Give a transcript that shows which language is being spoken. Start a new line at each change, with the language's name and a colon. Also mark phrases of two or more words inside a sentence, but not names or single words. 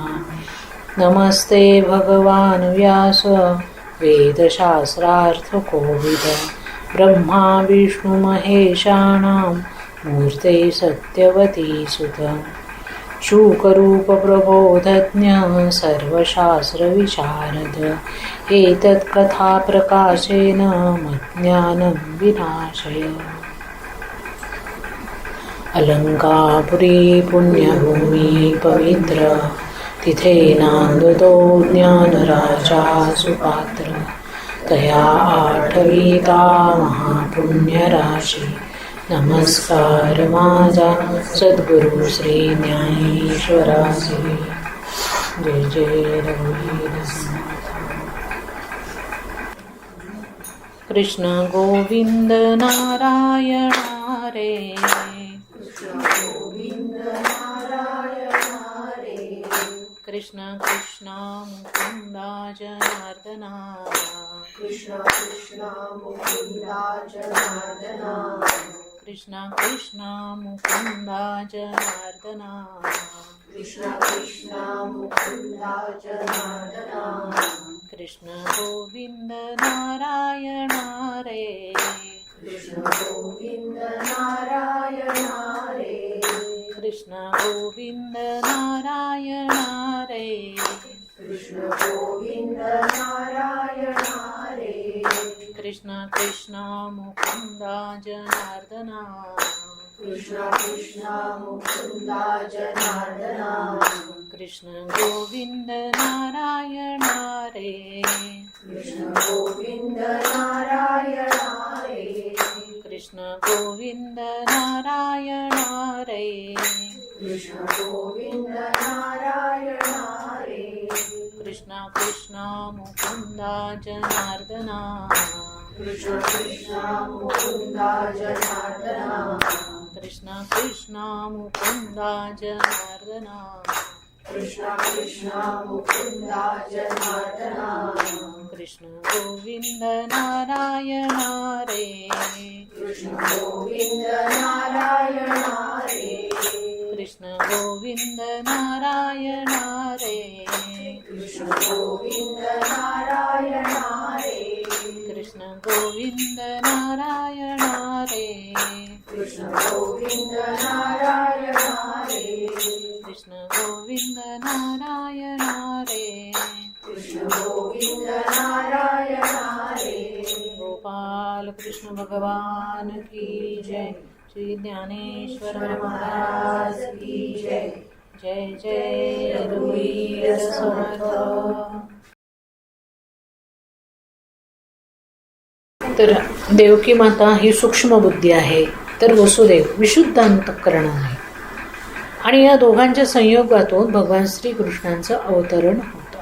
Sanskrit: नमस्ते भगवान् व्यास वेदशास्त्रार्थकोविद ब्रह्मा विष्णु महेशानां मूर्ते सत्यवती सुत शूकरूप प्रबोधज्ञ सर्वशास्त्रविशारद एतत्कथा प्रकाशेन मज्ञानं विनाशय।
Marathi: अलंकापुरी पुण्यभूमि पवित्र तिथे नांदतो ज्ञानराजा सुपात्र तया आठविता महापुण्यराशी। नमस्कार माझा सद्गुरु श्री ज्ञानेश्वरासी। जय जय रघुवीर समर्थ। कृष्ण गोविंद नारायण हरे कृष्ण कृष्ण मुकुंदा जनार्दना कृष्ण कृष्ण मुकुंदा जनार्दना कृष्ण कृष्ण मुकुंदा जनार्दना कृष्ण कृष्ण मुकुंदा जनार्दना कृष्ण गोविंद नारायण हरे कृष्ण गोविंद नारायण हरे कृष्ण गोविंद नारायण हरे कृष्ण गोविंद नारायण हरे कृष्ण कृष्ण मुकुंदा जनार्दना कृष्ण कृष्ण मुकुंदा जनार्दना कृष्ण गोविंद नारायण हरे कृष्ण गोविंद नारायण हरे कृष्ण गोविंद नारायण हरे कृष्ण गोविंद नारायण हरे कृष्ण कृष्ण मुकुंदा जनार्दना कृष्ण कृष्ण मुकुंदा जनार्दना कृष्ण कृष्ण मुकुंदा जनार्दना कृष्ण कृष्ण मुकुंदा जनार्दना कृष्ण गोविंद नारायण हरे कृष्ण गोविंद नारायण हरे कृष्ण गोविंद नारायण हरे कृष्ण गोविंद नारायण हरे कृष्ण गोविंद नारायण हरे कृष्ण गोविंद नारायण हरे कृष्ण गोविंद नारायण हरे कृष्ण गोविंद नारायण हरे।
Hindi: गोपाल कृष्ण भगवान की जय। श्री ज्ञानेश्वर महाराज की जय।
Marathi: जय जय रघुवीर समर्थ। तर देवकी माता ही सूक्ष्म बुद्धी आहे, तर वसुदेव विशुद्ध अंतःकरण आहे आणि या दोघांच्या संयोगातून भगवान श्रीकृष्णांचं अवतरण होतं.